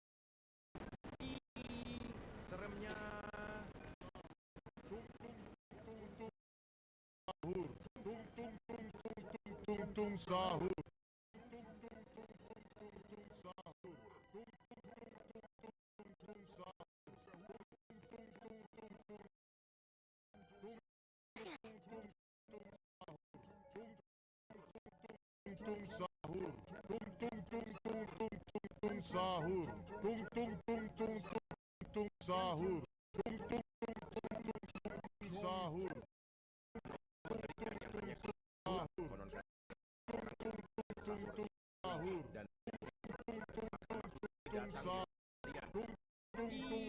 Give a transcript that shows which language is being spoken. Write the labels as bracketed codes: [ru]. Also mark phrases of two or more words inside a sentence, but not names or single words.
[id] Seremnya. Tung tung tung tung. Sahur. Tung tung tung tung tung tung tung sahur. Tung tung tung tung tung tung sahur. Tung tung tung tung tung tung sahur. Tung sahur. Tung tung tung tung tung tung sahur. Tung tung tung tung tung tung sahur. Tung tung tung tung tung sahur. Mengerikan yang hanya keluar, konon katanya orang yang dipanggil sahur Sahur. dan datang di sahur. kalian. Tung tung tung.